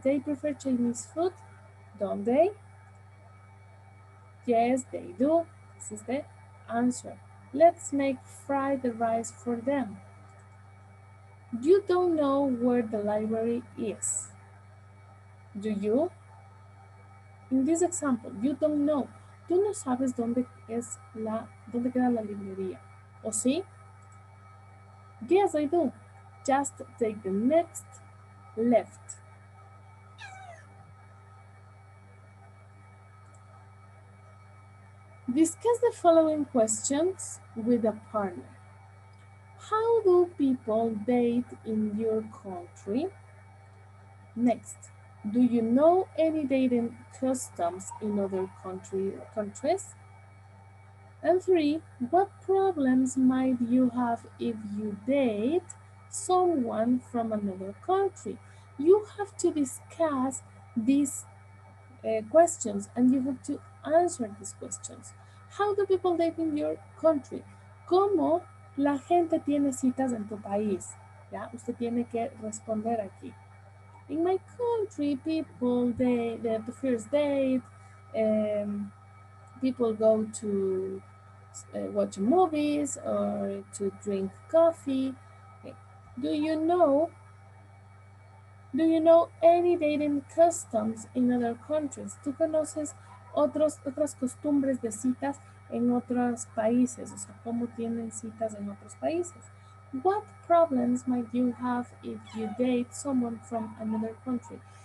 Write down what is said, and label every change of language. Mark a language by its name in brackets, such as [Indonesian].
[English] They prefer Chinese food, don't they? Yes, they do. This is the answer. Let's make fried rice for them. You don't know where the library is. Do you? In this example, you don't know. [Spanish] Tú no sabes dónde queda la librería. ¿O sí? [English] Yes, I do. Just take the next left. Discuss the following questions with a partner. How do people date in your country? Next, do you know any dating customs in other countries? And 3, what problems might you have if you date someone from another country? You have to discuss these questions and you have to answer these questions. How do people date in your country? [Spanish] ¿Cómo la gente tiene citas en tu país? ¿Ya? Usted tiene que responder aquí. [English] In my country, people, the first date, people go to watch movies or to drink coffee. Okay. Do you know any dating customs in other countries? [Spanish] ¿Tú conoces otras costumbres de citas en otros países? O sea, ¿cómo tienen citas en otros países? [English] What problems might you have if you date someone from another country?